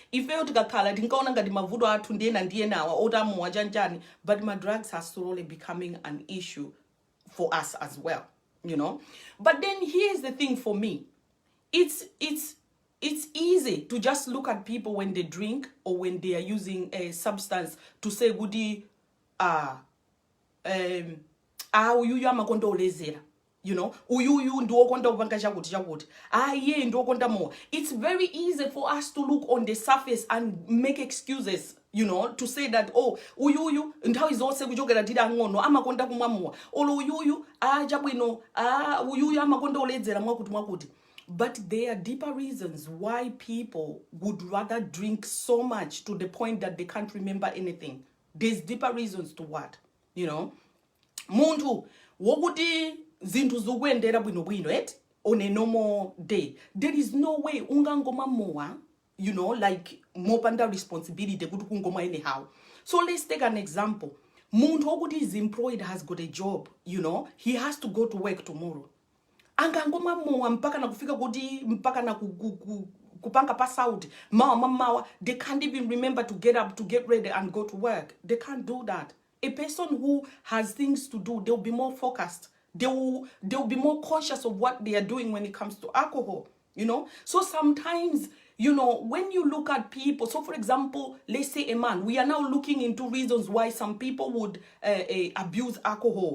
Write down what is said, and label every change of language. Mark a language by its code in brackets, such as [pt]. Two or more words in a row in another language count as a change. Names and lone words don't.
[en] But my drugs are slowly becoming an issue for us as well, But then here's the thing for me. It's easy to just look at people when they drink or when they are using a substance to say, [ny] "Gudi, uyuyu amakonda olezera." Uyuyu ndo konda ubanga chakuti chakuti. Ye ndo konda [en] more. It's very easy for us to look on the surface and make excuses, to say that, [ny] oh, uyuyu nthawi zonse kuchokera tira ngono amakonda kumwa more. Olo uyuyu chabwino, uyuyu amakonda olezera mwakuti. [en] But there are deeper reasons why people would rather drink so much to the point that they can't remember anything. There's deeper reasons to what, [ny] Muntu, wokuti zintu zukwendera bwino, [en] on a normal day. There is no way [ny] ungangoma moa, [en] like [ny] mopanda responsibility kuti kungoma [en] anyhow. So let's take an example. [ny] Muntu wokuti [en] is employed, has got a job, he has to go to work tomorrow. [ny] Angangoma moa mpaka na kufika kuti mpaka na kupanga [en] pass out [ny] mawa, [en] they can't even remember to get up, to get ready and go to work. They can't do that. A person who has things to do, they'll be more focused. They'll be more conscious of what they are doing when it comes to alcohol, So sometimes, when you look at people, so for example, let's say a man, we are now looking into reasons why some people would abuse alcohol.